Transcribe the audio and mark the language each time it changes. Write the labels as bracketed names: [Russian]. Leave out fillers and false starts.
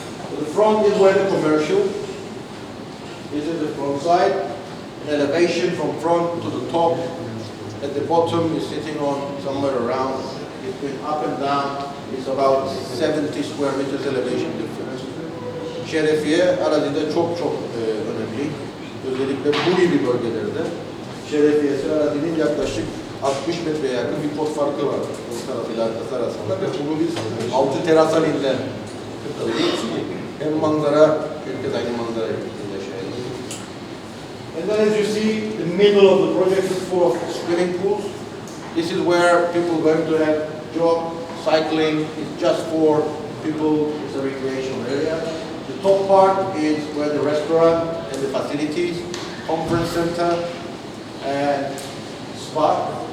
[English] So the front is where the commercial. This is the front side. An elevation from front to the top. At the bottom is sitting on somewhere around between up and down. It's about 70 square meters elevation difference. [Turkish] Şerefiye arazide çok önemli. Özellikle bu gibi bölgelerde şerefiyesi arazinin yaklaşık 60 metreye yakın bir pot farkı var bu tarafıyla arkası arasında ve bunu biz 6 teras halinde kırptırıyoruz ki hem manzara, herkes aynı manzara yaşayabilir. [English] And then as you see, the middle of the project is full of swimming pools. This is where people are going to have job, cycling. It's just for people, it's a recreational area. The top part is where the restaurant and the facilities, conference center, and spa.